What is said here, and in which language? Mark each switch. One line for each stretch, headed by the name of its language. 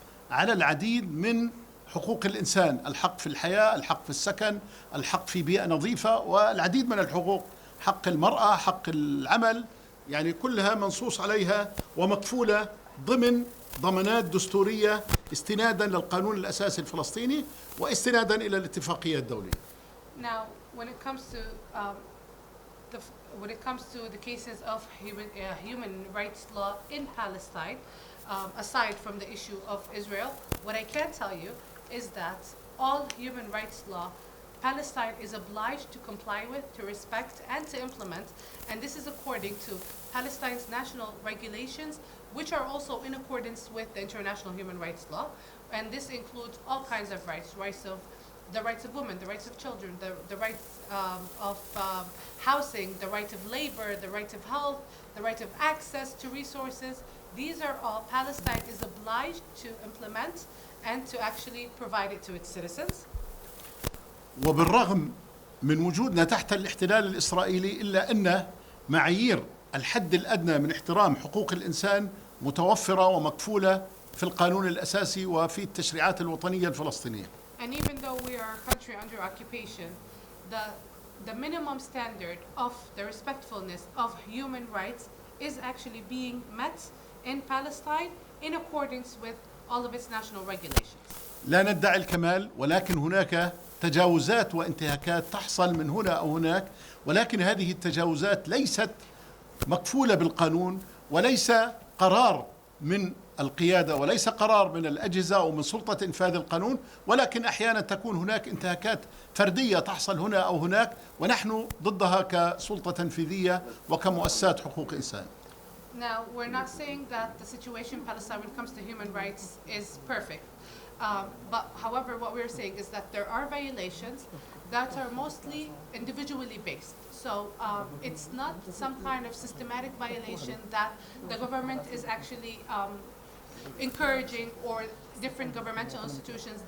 Arabic: على العديد من حقوق الإنسان، الحق في الحياة، الحق في السكن، الحق في بيئة نظيفة، والعديد من الحقوق، حق المرأة، حق العمل، يعني كلها منصوص عليها ومكفولة ضمن ضمانات دستورية استنادا للقانون الأساسي الفلسطيني واستنادا إلى الاتفاقية الدولية.
English: Now, when it comes to when it comes to the cases of human rights law in Palestine, aside from the issue of Israel, what I can tell you is that all human rights law Palestine is obliged to comply with, to respect, and to implement, and this is according to Palestine's national regulations, which are also in accordance with the international human rights law, and this includes all kinds of rights, the rights of women, the rights of children, the rights of housing, the right of labor, the right of health, the right of access to resources. These are all Palestine is obliged to implement and to actually provide it to its citizens.
Arabic: وبالرغم من وجودنا تحت الاحتلال الإسرائيلي إلا أن معايير الحد الأدنى من احترام حقوق الإنسان متوفرة ومكفولة في القانون الأساسي وفي التشريعات الوطنية الفلسطينية.
English: And even though we are a country under occupation, the minimum standard of the respectfulness of human rights is actually being met in Palestine in accordance with all of its national regulations.
Arabic: لا ندعي الكمال، ولكن هناك تجاوزات وانتهاكات تحصل من هنا أو هناك، ولكن هذه التجاوزات ليست مكفولة بالقانون، وليس قرار من القيادة وليس قرار من الأجهزة أو من سلطة إنفاذ القانون، ولكن أحيانا تكون هناك انتهاكات فردية تحصل هنا أو هناك، ونحن ضدها كسلطة تنفيذية وكمؤسسات حقوق إنسان.
English: Now, we're not saying that the situation in Palestine when it comes to human rights is perfect. But however, what we're saying is that there are violations that are mostly individually based. So it's not some kind of systematic violation that the government is actually encouraging or different governmental institutions.